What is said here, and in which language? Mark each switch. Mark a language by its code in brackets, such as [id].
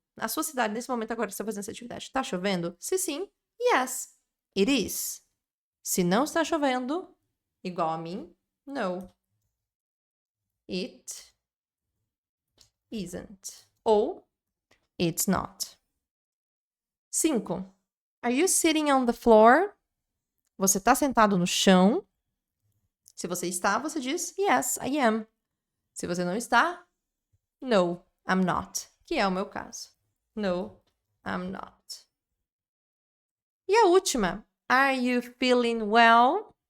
[pt] Na sua cidade, nesse momento agora que você está fazendo essa atividade, tá chovendo? Se sim, [en] yes, it is. [pt] Se não está chovendo, igual a mim, [en] no, it isn't. Ou, it's not. 5. Are you sitting on the floor? [pt] Você está sentado no chão? Se você está, você diz, [en] yes, I am. [pt] Se você não está, [en] no, I'm not. [pt] Que é o meu caso. [en] No, I'm not. [pt] E a última, [en] are you feeling well?